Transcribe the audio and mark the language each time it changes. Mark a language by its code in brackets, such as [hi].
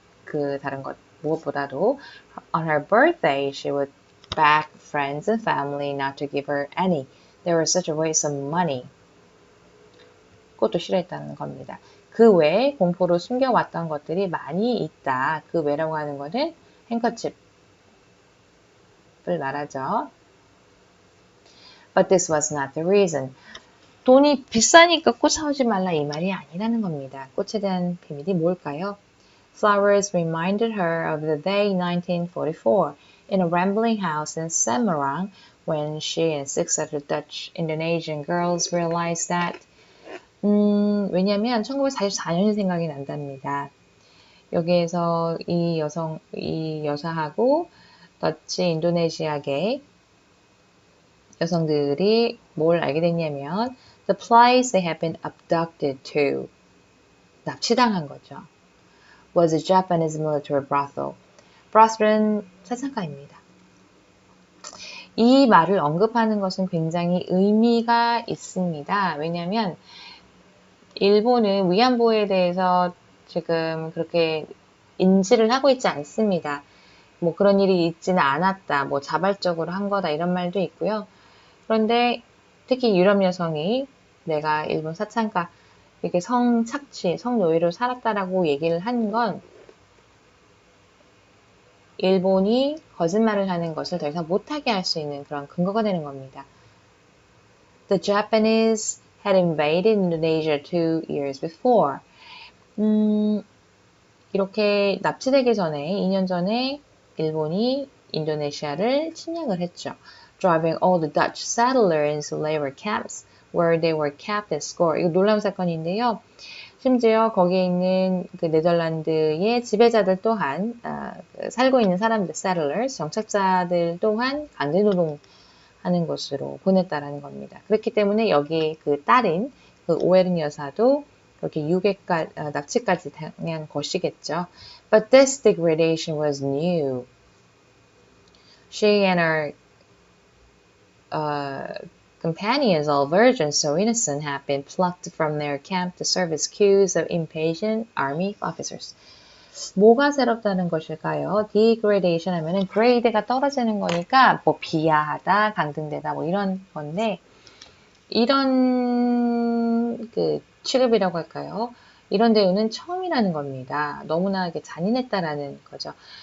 [ko] 그 다른 것 무엇보다도 [en] on her birthday, she would beg friends and family not to give her any. They were such a waste of money. [ko] 꽃도 싫어했다는 겁니다. 그 외에 공포로 숨겨왔던 것들이 많이 있다. 그 외라고 하는 것은 행커칩을 말하죠. [en] But this was not the reason. [ko] 돈이 비싸니까 꽃 사오지 말라 이 말이 아니라는 겁니다. 꽃에 대한 비밀이 뭘까요? [en] Flowers reminded her of the day 1944 in a rambling house in Semarang when she and 6 other Dutch Indonesian girls realized that [ko] 왜냐면 1944년이 생각이 난답니다. 여기에서 이 여사하고 더치 인도네시아계 여성들이 뭘 알게 됐냐면 [en] the place they had been abducted to, [ko] 납치당한 거죠. [en] was a Japanese military brothel. brothel은 [ko] 사창가입니다. 이 말을 언급하는 것은 굉장히 의미가 있습니다. 왜냐하면 일본은 위안부에 대해서 지금 그렇게 인지를 하고 있지 않습니다. 뭐 그런 일이 있지는 않았다, 뭐 자발적으로 한 거다 이런 말도 있고요. 그런데 특히 유럽 여성이 내가 일본 사창가 이렇게 성착취, 성노예로 살았다라고 얘기를 한 건 일본이 거짓말을 하는 것을 더 이상 못하게 할 수 있는 그런 근거가 되는 겁니다. [en] The Japanese had invaded Indonesia 2 years before. [ko] 이렇게 납치되기 전에 2년 전에 일본이 인도네시아를 침략을 했죠. [en] Driving all the Dutch settlers into labor camps where they were kept at school. [ko] 이거 놀라운 사건인데요. 심지어 거기에 있는 그 네덜란드의 지배자들 또한 살고 있는 사람들, settlers, 정착자들 또한 강제노동하는 것으로 보냈다라는 겁니다. 그렇기 때문에 여기 그 딸인 그 오에른 여사도 그렇게 납치까지 당한 것이겠죠. [en] But this degradation was new. She and her companions, all virgins so innocent, have been plucked from their camp to serve as queues of impatient army officers. [ko] 뭐가 새롭다는 것일까요? degradation 하면은 grade가 떨어지는 거니까 뭐 비하하다, 강등되다 뭐 이런 건데 이런 그 취급이라고 할까요? 이런 대우는 처음이라는 겁니다. 너무나 잔인했다라는 거죠.